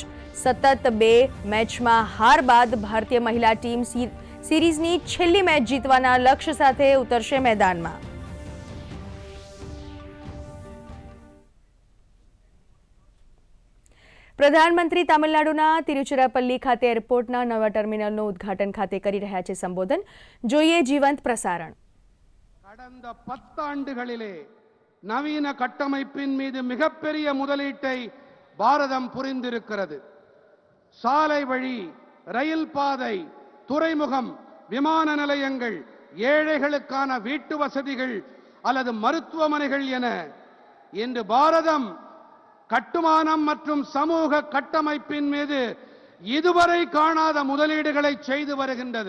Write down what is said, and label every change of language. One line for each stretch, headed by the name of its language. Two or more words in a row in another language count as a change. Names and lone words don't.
Gujarati: સતત 2 મેચમાં હાર બાદ ભારતીય મહિલા ટીમ સિરીઝની છેલ્લી મેચ જીતવાના લક્ષ્ય સાથે ઉતરશે મેદાનમાં। પ્રધાનમંત્રી તામિલનાડુના તિરુચિરાપલ્લી ખાતે એરપોર્ટના નવા ટર્મિનલનું ઉદ્ઘાટન ખાતે કરી રહ્યા છે સંબોધન। જોઈએ જીવંત પ્રસારણ।
Tamil: கடந்த 10 ஆண்டுகளிலே நவீன கட்டமைப்பின் மீது மிகப்பெரிய முதலீட்டை பாரதம் புரிந்திருக்கிறது। சாலை வழி, ரயில் பாதை, துறைமுகம், விமான நிலையங்கள், ஏழைகளுக்கான வீட்டு வசதிகள் அல்லது மருத்துவமனைகள் என இன்று பாரதம் கட்டுமானம் மற்றும் சமூக கட்டமைப்பின் மீது இதுவரை காணாத முதலீடுகளை செய்து வருகின்றது।